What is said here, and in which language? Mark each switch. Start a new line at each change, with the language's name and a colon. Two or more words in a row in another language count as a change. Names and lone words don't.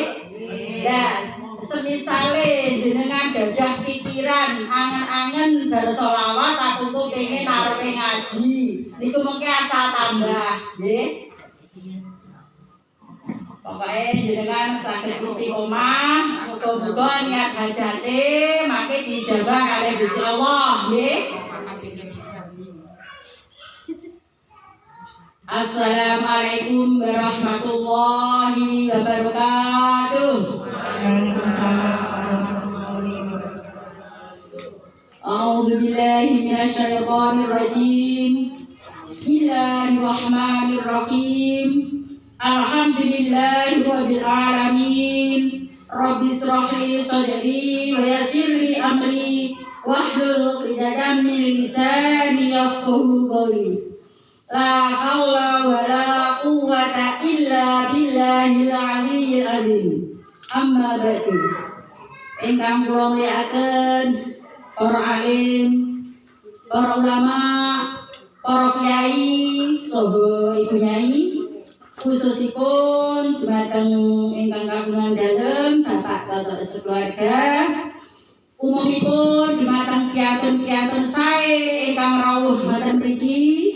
Javanese: Lah semisale jenengan gadah pikiran angen-angen bar selawat aku tuh pengen arepe ngaji niku mengke asal tambah nggih. Pokoknya jenengan saged istiqomah, muga-muga niat hajate mangke dijabah kalih Gusti Allah nggih.
Arabic: السلام عليكم ورحمة الله وبركاته. أعوذ بالله من الشيطان الرجيم. بسم الله الرحمن الرحيم. الحمد لله رب العالمين. رب اشرح لي صدري ويسر لي أمري واحلل عقدة من لساني يفقهوا قولي. لا حول ولا قوة إلا بالله العلي العظيم. أما بعد.
Javanese: Ingkang kula mulyakaken para alim, para ulama, para kiai, saha ibu nyai, khususipun dumateng ingkang kagungan dalem Bapak Toto sekeluarga, umumipun dumateng piyantun-piyantun sae ingkang rawuh wonten mriki.